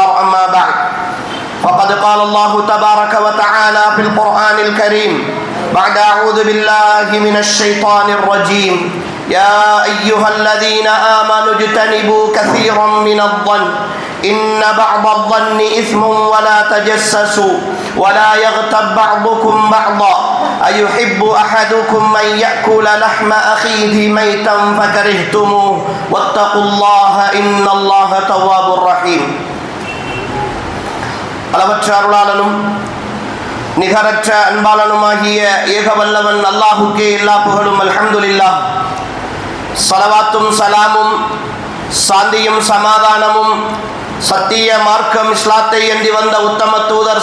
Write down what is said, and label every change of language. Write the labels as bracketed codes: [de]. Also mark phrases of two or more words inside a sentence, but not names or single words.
[ar] أما بعد، فقد قال الله تبارك وتعالى في القرآن الكريم بعد أعوذ بالله من الشيطان الرجيم: يا أيها الذين آمنوا اجتنبوا كثيرا من الظن إن بعض الظن إثم ولا تجسسوا ولا يغتب بعضكم بعضا أيحب أحدكم أن يأكل لحم أخيه ميتا فكرهتموه واتقوا الله إن الله تواب رحيم. [ta] அளவற்ற அருளாளனும் நிகரற்ற அன்பாளனுமாகிய ஏகவல்லவன் அல்லாஹுக்கே எல்லா புகழும். அல்ஹம்துலில்லாஹ். ஸலவாத்தும் சலாமும் சாந்தியும் சமாதானமும் சத்திய மார்க்கம் இஸ்லாத்தை ஏந்தி வந்த உத்தம தூதர்